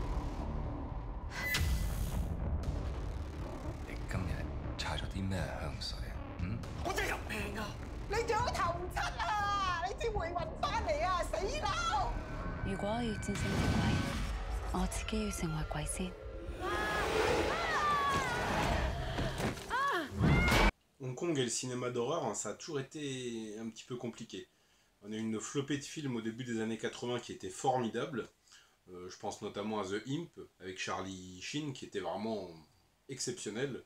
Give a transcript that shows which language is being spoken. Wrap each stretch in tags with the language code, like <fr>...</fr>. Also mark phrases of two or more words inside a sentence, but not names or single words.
<yue>你今日搽咗啲咩香水啊？我真係有病啊！你仲有頭七啊！你先回魂翻嚟啊！死佬！如果我要戰勝隻鬼，我自己要成為鬼先。</yue> <fr>Hong Kong et le cinéma d'horreur, ça a toujours été un petit peu compliqué. On a eu une flopée de films au début des années 80 qui étaient formidables. Je pense notamment à The Imp avec Charlie Sheen qui était vraiment exceptionnel.</fr>